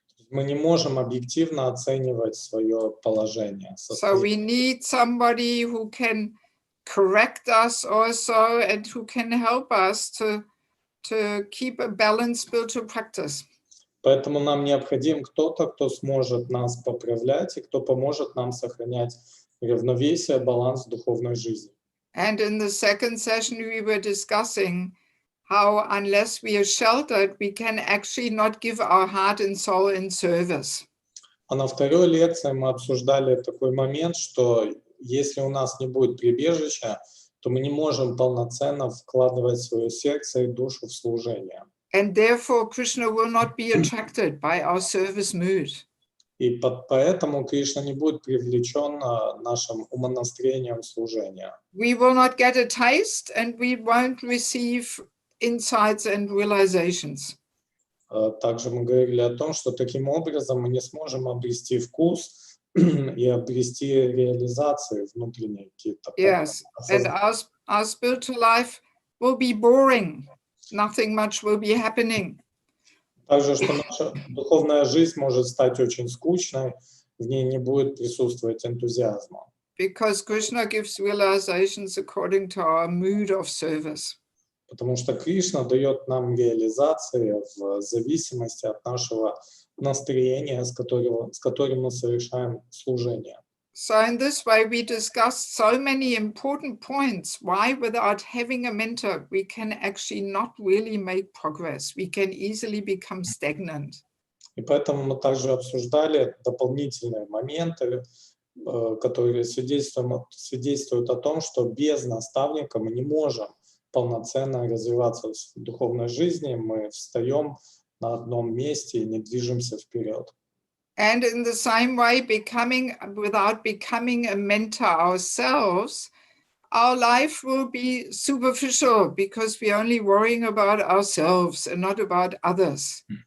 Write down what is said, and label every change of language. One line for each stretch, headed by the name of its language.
Russian: Мы не можем объективно оценивать свое положение.
English: So we need somebody who can correct us also and who can help us to keep a balanced spiritual practice.
Russian: Поэтому нам необходим кто-то, кто сможет нас поправлять и кто поможет нам сохранять равновесие, баланс в духовной жизни.
English: And in the second session we were discussing how unless we are sheltered, we can actually not give our heart and soul in service.
Russian: А на второй лекции мы обсуждали такой момент, что если у нас не будет прибежища, то мы не можем полноценно вкладывать свое сердце и душу в служение.
English: And therefore Krishna will not be attracted by our service mood.
Russian: И поэтому Кришна не будет привлечен нашим умонастроением служения.
English: We will not get a taste and we won't receive insights and realizations.
Russian: Также мы говорили о том, что таким образом мы не сможем обрести вкус и обрести реализации внутренние какие-то.
English: Yes, and our spiritual life will be boring. Nothing much will be happening.
Russian: Также, что наша духовная жизнь может стать очень скучной, в ней не будет присутствовать энтузиазма.
English: Because Krishna gives realizations according to our mood of service.
Russian: Потому что Кришна дает нам реализации в зависимости от нашего настроения, с которым мы совершаем служение.
English: So in this way we discussed so many important points why without having a mentor we can actually not really make progress. We can easily become stagnant.
Russian: И поэтому мы также обсуждали дополнительные моменты, которые свидетельствуют о том, что без наставника мы не можем полноценно развиваться в духовной жизни, мы встаем на одном месте и не движемся вперед.
English: And in the same way, without becoming a mentor ourselves, our life will be superficial because we're only worrying about ourselves and not about others.